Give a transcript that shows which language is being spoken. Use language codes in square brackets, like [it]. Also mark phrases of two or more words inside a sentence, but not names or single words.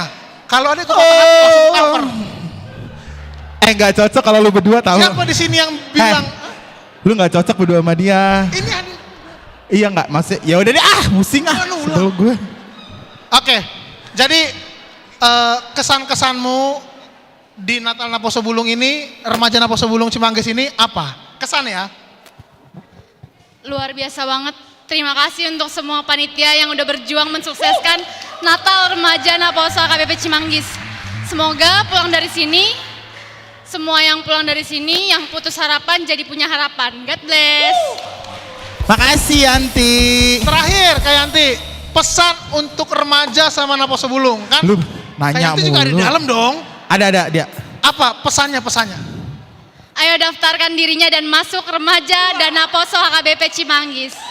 [id] Kalau ada patah hati langsung cover. Nggak cocok kalau lu berdua tahu. Siapa di sini yang bilang? Lu nggak cocok berdua sama dia. Ini ada. Iya nggak, maksudnya ya udah deh pusing sebel gue. Oke, jadi kesan-kesanmu di Natal Naposo Bulung ini, remaja Naposo Bulung Cimanggis ini apa? Kesan ya? Luar biasa banget. Terima kasih untuk semua panitia yang udah berjuang mensukseskan Natal Remaja Naposo KBP Cimanggis. Semoga pulang dari sini, semua yang pulang dari sini yang putus harapan jadi punya harapan. [en] God bless. [id] Makasih Yanti. Terakhir Kak Yanti, pesan untuk remaja sama Naposo Bulung kan? Lu nanya Kak Yanti juga ada di dalam dong. Ada dia. Apa pesannya? Ayo daftarkan dirinya dan masuk remaja dan Naposo HKBP Cimanggis.